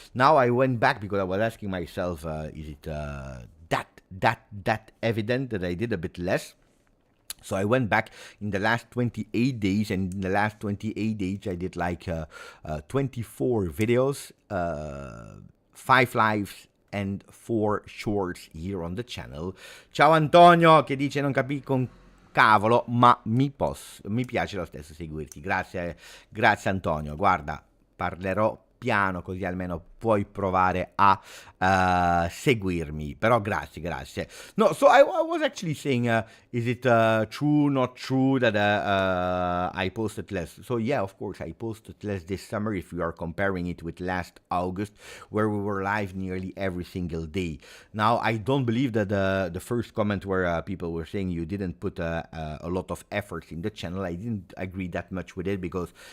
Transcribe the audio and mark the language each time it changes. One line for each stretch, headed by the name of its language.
English: Now I went back, because I was asking myself, is it that evident that I did a bit less? So I went back in the last 28 days, and in the last 28 days I did like 24 videos, 5 lives, and 4 shorts here on the channel.
Italian: Ciao Antonio, che dice non capisco un cavolo, ma mi piace lo stesso seguirti. Grazie Antonio. Guarda, parlerò piano, così almeno puoi provare a seguirmi. Però grazie.
English: No, so I was actually saying, is it true, not true that I posted less? So yeah, of course, I posted less this summer if we are comparing it with last August, where we were live nearly every single day. Now, I don't believe that the first comment where people were saying you didn't put a lot of efforts in the channel, I didn't agree that much with it, because